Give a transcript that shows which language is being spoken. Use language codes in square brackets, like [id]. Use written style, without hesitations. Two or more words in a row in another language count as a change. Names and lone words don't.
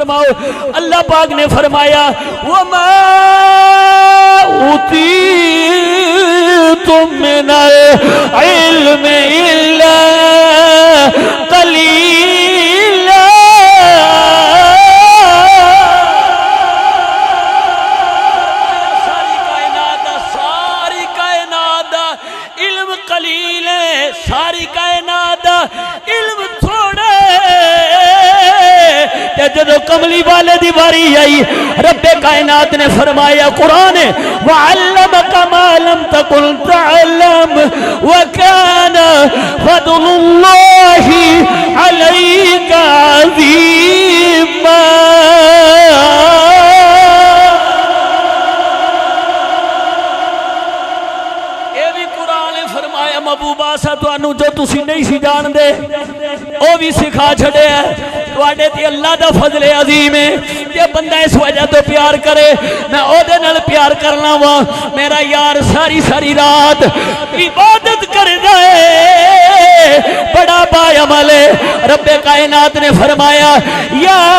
[pa] اللہ پاک نے فرمایا [ar] وَمَا أُوتِيتُم مِّنَ الْعِلْمِ إِلَّا قَلِيلًا [pa] ساری کائنات دا علم قلیل ہے، ساری کائنات دا علم تھوڑا ہے۔ جدو کملی والے دی باری آئی رب کائنات نے فرمایا قرآن [ar] وَعَلَّمَكَ مَا لَمْ تَكُنْ تَعْلَمْ وَكَانَ فَضْلُ اللَّهِ عَلَيْكَ عَظِيمًا۔ [pa] محبوبہ سا تانوں جو تسی نہیں سی جان دے او بھی سکھا چھڑے ہے، تواڈے تے اللہ دا فضل عظیم ہے۔ جے بندہ اس وجہ تو پیار کرے میں او دے نال پیار کرنا وا، میرا یار ساری ساری رات عبادت کردا ہے، بڑا با عمل ہے۔ رب کائنات نے فرمایا یا